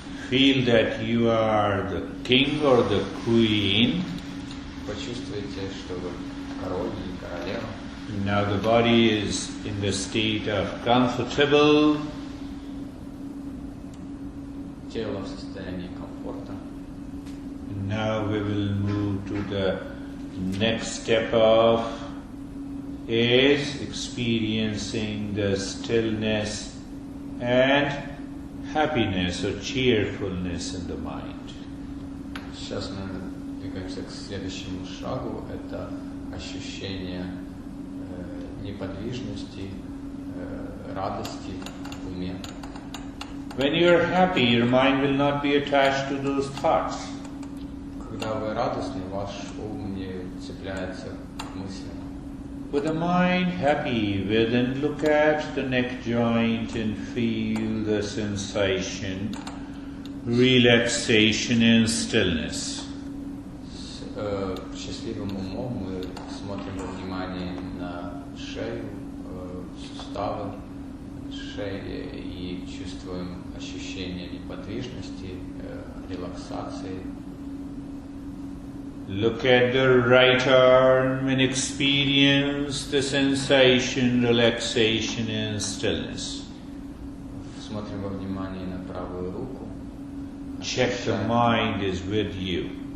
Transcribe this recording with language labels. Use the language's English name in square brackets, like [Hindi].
[English] Feel that you are the king or the queen. [Russian] Почувствуйте, что вы король или королева. [English] Now the body is in the state of comfortable. [Russian] Тело в состоянии комфорта. [English] Now we will move to the next step of is experiencing the stillness and happiness or cheerfulness in the mind. [Russian] Сейчас мы двигаемся к следующему шагу. Это ощущение неподвижности, радости в уме. [English] When you are happy, your mind will not be attached to those thoughts. [Russian] Когда вы радостны, ваш ум не цепляется к мыслям. [English] With the mind happy within, look at the neck joint and feel the sensation, relaxation and stillness. [Russian] С счастливым умом мы смотрим во внимание на шею, суставы шеи и чувствуем ощущение неподвижности, релаксации. [English] Look at the right arm and experience the sensation, relaxation and stillness. [Russian] Смотрим во внимание на правую руку. [English] Check the mind is with you.